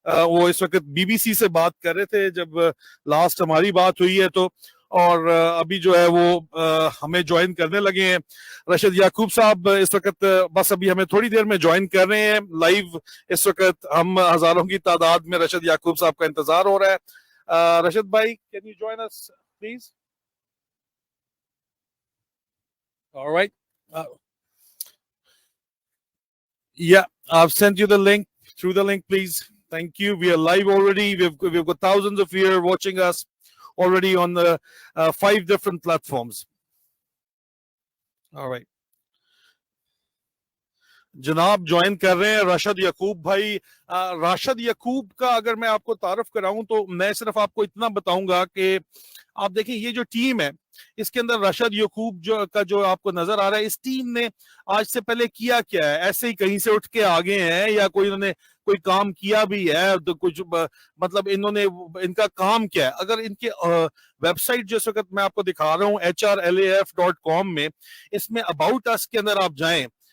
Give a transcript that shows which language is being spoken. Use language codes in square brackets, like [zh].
[ur] وہ اس وقت be B C سے بات کر رہے تھے جب لاسٹ ہماری بات ہوئی ہے, تو اور ابھی جو ہے وہ ہمیں جوائن کرنے لگے ہیں. راشد یعقوب صاحب اس وقت بس ابھی ہمیں تھوڑی دیر میں جوائن کر رہے ہیں لائیو. اس وقت ہم ہزاروں کی تعداد میں راشد یعقوب صاحب کا انتظار ہو رہا ہے. [en] راشد بھائی, can you join us please? All right. Yeah, I've sent you the link. Through the link, please. Thank you. We are live already. We've got thousands of you watching us already on the 5 different platforms. All right. [ur] جناب join کر رہے ہیں راشد یعقوب بھائی. راشد یعقوب کا اگر میں آپ کو تعارف کراؤں تو میں صرف آپ کو اتنا بتاؤں گا کہ آپ دیکھیں یہ جو ٹیم ہے اس کے اندر راشد یعقوب جو آپ کو نظر آ رہا ہے, اس ٹیم نے آج سے پہلے کیا کیا ہے؟ ایسے ہی کہیں سے اٹھ کے آگے ہیں یا انہوں نے کوئی کام کیا بھی ہے؟ تو کچھ مطلب ان کا کام کیا ہے؟ اگر ان کے ویب سائٹ جس وقت میں آپ کو دکھا رہا ہوں HRLAF.com میں, اس میں اباؤٹ اس کے اندر آپ جائیں